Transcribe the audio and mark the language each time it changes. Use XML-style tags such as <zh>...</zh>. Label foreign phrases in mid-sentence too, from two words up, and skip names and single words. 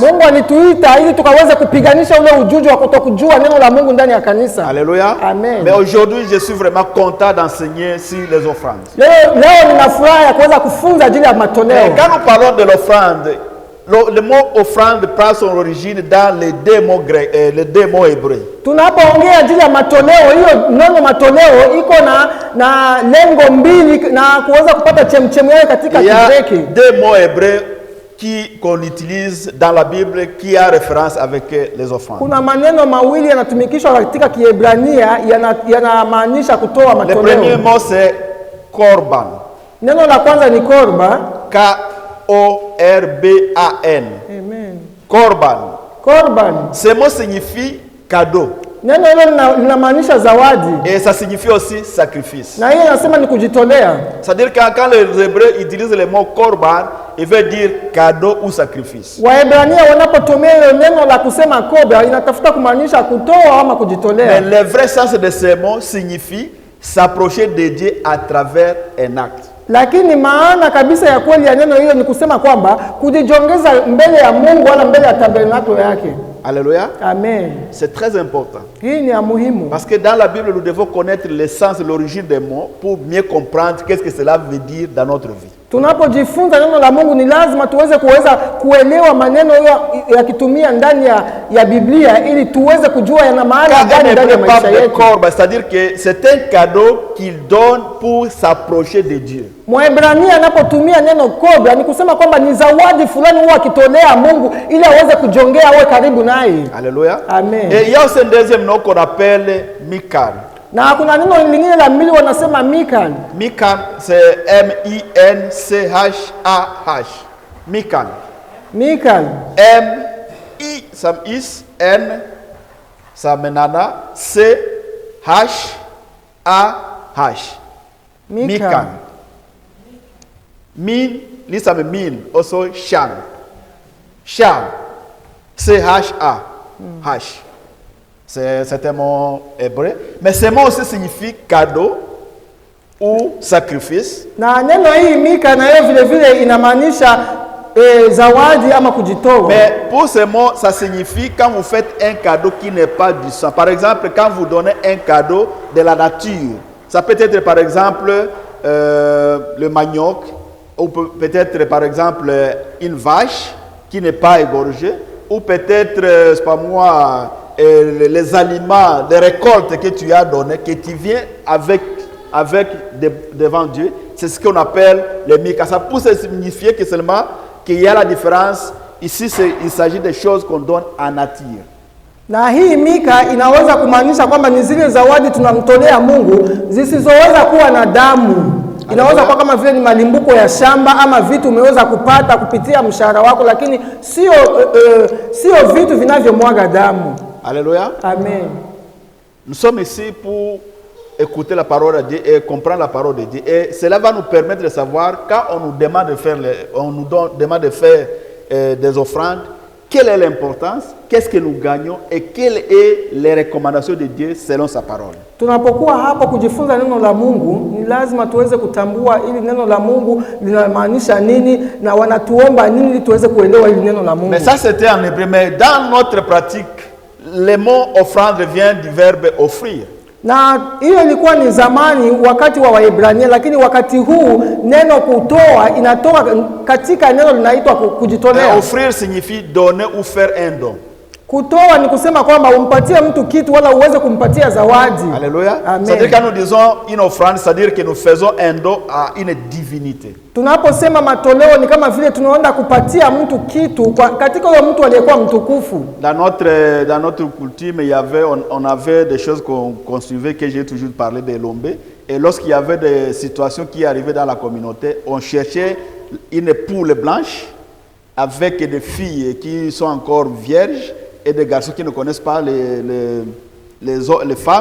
<sw>Mungu alituita ili tukaweze kupiganisha ule ujuju wa kutokujua neno la Mungu ndani ya kanisa.</sw> <fr>Alléluia. Amen. Mais aujourd'hui, je suis vraiment content d'enseigner sur les offrandes.</fr> <sw>Leo nina furaha ya kuweza kufunza ajili ya matoleo.</sw> <fr>Et quand nous parlons de l'offrande, le mot offrande prend son origine dans les deux mots grecs, les deux mots hébreux.</fr> <sw>Tunapoongea ajili ya matoleo, hiyo neno matoleo iko na lengo mbili na kuweza kupata chemchemi yake katika</sw> <fr>Il y a</fr> <sw>Kigiriki.</sw> <fr>deux mots hébreux qu'on utilise dans la Bible qui a référence avec les offrandes.</fr> <sw>Kuna maneno mawili yanatumikishwa katika Kiebrania yanamaanisha kutoa</sw> <fr>Le premier</fr> <sw>matoleo.</sw> <fr>mot c'est korban.</fr> <sw>Neno la kwanza ni korba.</sw> <fr>K-O-R-B-A-N. Amen. Korban. Korban. Ce mot signifie cadeau.</fr> <sw>Neno hilo linamaanisha zawadi.</sw> <fr>Et ça signifie aussi sacrifice.</fr> <sw>Na hiyo inasema ni kujitolea.</sw> <fr>C'est-à-dire que quand les Hébreux utilisent le mot korban, il veut dire cadeau ou sacrifice.</fr> <sw>Waebrania wanapotumia hilo neno la kusema korba inatafuta kumaanisha kutoa ama kujitolea.</sw> <fr>Mais le vrai sens de ce mot signifie s'approcher de Dieu à travers un acte.</fr> <sw>Lakini maana kabisa ya kweli ya neno hilo ni kusema kwamba kujijongeza mbele ya Mungu wala mbele ya tabernakulo yake.</sw> <fr>Alléluia. Amen. C'est très important.</fr> <sw>Hii ni ya muhimu.</sw> <fr>Parce que dans la Bible, nous devons connaître l'essence, l'origine des mots pour mieux comprendre qu'est-ce que cela veut dire dans notre vie.</fr> <sw>Tunapojifunza neno la Mungu ni lazima tuweze kuelewa maneno yakitumia ndani ya Biblia ili tuweze kujua yana maana gani ndani ya maisha yetu.</sw> <fr>C'est-à-dire que c'est un cadeau qu'il donne pour s'approcher de Dieu.</fr> <sw>Mwaebrania anapotumia neno korba ni kusema kwamba ni zawadi fulani huwa akitolea Mungu ili aweze kujongea awe karibu naye.</sw> <fr>Alléluia. Amen. Et il y a aussi un deuxième nom qu'on appelle Mikan.</fr> <sw>Na kuna neno lingine la pili wanasema Mikan.</sw> <fr>Mikan, c'est M-I-N-C-H-A-H. Mikan. Mikan. M-I, ça is, N, ça menana, C-H-A-H. Mikan. Min, lisa me min, also Shan. Shan. C-H-A-H. C'est un mot hébreu. Mais ce mot aussi signifie cadeau ou sacrifice.</fr> <sw>Na neno hii Mika na hiyo vile vile inamaanisha zawadi ama kujitoa.</sw> <fr>Mais pour ce mot, ça signifie quand vous faites un cadeau qui n'est pas du sang. Par exemple, quand vous donnez un cadeau de la nature. Ça peut être par exemple le manioc ou peut-être par exemple une vache qui n'est pas égorgée ou peut-être, c'est pas moi, les aliments, les récoltes que tu as données, que tu viens avec devant Dieu, c'est ce qu'on appelle le mika. Ça peut signifier que seulement qu'il y a la différence. Ici, il s'agit des choses qu'on donne en nature.</fr> <sw>Na hii Mika inaweza kumaanisha kwamba ni zile zawadi tunamtolea Mungu zisizoweza kuwa na damu. Inaweza kuwa kama vile ni malimbuko ya shamba ama vitu umeweza kupata kupitia mshahara wako, lakini sio vitu vinavyomwaga damu.</sw> <fr>Alléluia. Amen. Nous sommes ici pour écouter la parole de Dieu et comprendre la parole de Dieu. Et cela va nous permettre de savoir quand on nous demande de faire, demande de faire des offrandes, quelle est l'importance, qu'est-ce que nous gagnons et quelles sont les recommandations de Dieu selon sa parole.</fr> <sw>Tunapokuwa hapa kujifunza neno la Mungu, ni lazima tuweze kutambua ili neno la Mungu linamaanisha nini na wanatuomba nini ili tuweze kuelewa ili neno la Mungu.</sw> <fr>Mais ça c'était en hébreu, mais dans notre pratique, le mot offrande vient du verbe offrir.</fr> <sw>Na hiyo ilikuwa ni zamani wakati wa Waebrania, lakini wakati huu neno kutoa inatoka katika neno linaitwa kujitolea.</sw> <fr>Offrir signifie donner ou faire un don.</fr> <sw>Kutoa ni kusema kwamba umpatie mtu kitu wala uweze kumpatia zawadi.</sw> <fr>Alléluia. Amen. C'est-à-dire quand nous disons une offrande, c'est-à-dire que nous faisons un don à une divinité.</fr> <sw>Tunaposema matoleo ni kama vile tunaenda kupatia mtu kitu katika huyo mtu aliyekuwa mtukufu.</sw> <fr>Dans notre coutume, on avait des choses qu'on suivait, que j'ai toujours parlé de l'Ombé. Et lorsqu'il y avait des situations qui arrivaient dans la communauté, on cherchait une poule blanche avec des filles qui sont encore vierges et des garçons qui ne connaissent pas les femmes.</fr>